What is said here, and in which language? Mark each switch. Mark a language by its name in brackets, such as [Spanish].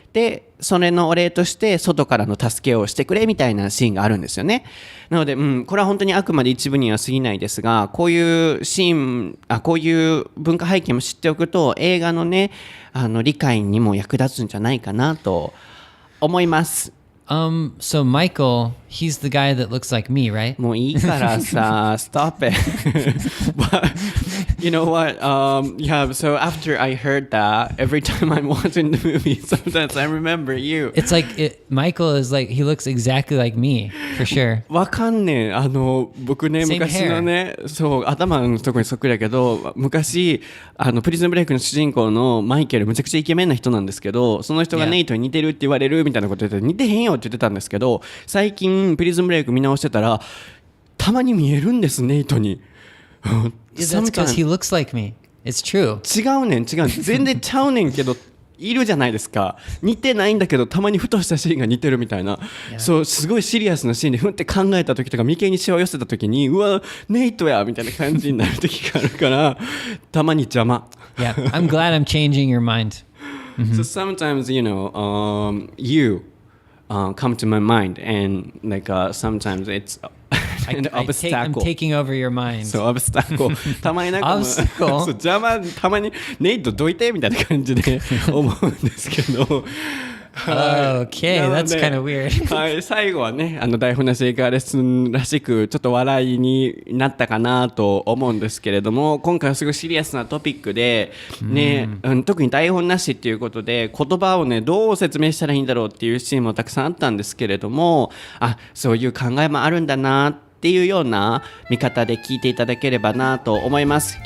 [Japanese] でそれのお礼として外からの助けをしてくれみたいなシーンがあるんですよね。なので、これは本当にあくまで一部には過ぎないですが、こういうシーン、こういう文化背景も知っておくと映画のね、理解にも役立つんじゃないかなと思います。 [English] So Michael, he's the guy that looks like me, right? [Japanese] もういいからさ、 [English] stop it. But you know what? Yeah. So after I heard that, every time I'm watching the movie, sometimes I remember you. It's like Michael is like he looks exactly like me for sure. [Japanese] わかんねえ。僕ね、 [English] Same [Japanese] 昔のね、そう頭のとこにそっくりだけど、昔プリズンブレイクの主人公のマイケル、むちゃくちゃイケメンな人なんですけど、その人がネイトに似てるって言われるみたいなこと言って、似てへんよって言ってたんですけど、最近プリズンブレイク見直してたらたまに見えるんです、ネイトに。 [English] That's because he looks like me. It's true. [Japanese] 違うねん全然ちゃうねんけどいるじゃないですか。似てないんだけどたまにふとしたシーンが似てるみたいな、そうすごいシリアスなシーンでふって考えた時とか眉間にシワを寄せた時に、うわネイトやみたいな感じになる時があるからたまに邪魔。 [English] Yeah, I'm glad I'm changing your mind. So sometimes you come to my mind and like sometimes it's an obstacle. I'm taking over your mind. [Japanese] そう、obstacle たまになんか [English] Obstacle? [Japanese] そう邪魔、たまにネイトどいてみたいな感じで思うんですけど [English] Okay, [Japanese] なの [English] that's [Japanese] で [English] kind of weird. [Japanese] はい、最後はね、台本なし英会話レッスンらしくちょっと笑いになったかなと思うんですけれども、今回はすごいシリアスなトピックで、ね、特に台本なしっていうことで言葉をねどう説明したらいいんだろうっていうシーンもたくさんあったんですけれども、そういう考えもあるんだなっていうような見方で聞いていただければなと思います。